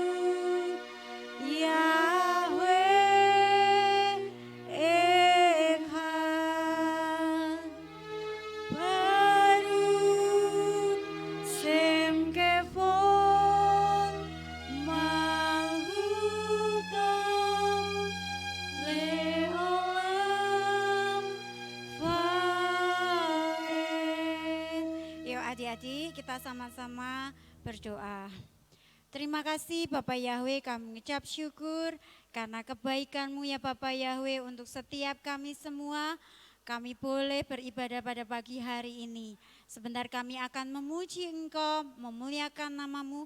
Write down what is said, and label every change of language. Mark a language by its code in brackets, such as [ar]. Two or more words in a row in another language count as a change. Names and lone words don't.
[he] יהוה אחד, ברוך שם כבוד, מלכותו לעולם ועד. [id] Yuk adik-adik kita sama-sama berdoa. Terima kasih Bapak Yahweh, kami mengucap syukur karena kebaikan-Mu ya Bapak Yahweh untuk setiap kami semua. Kami boleh beribadah pada pagi hari ini. Sebentar kami akan memuji Engkau, memuliakan nama-Mu.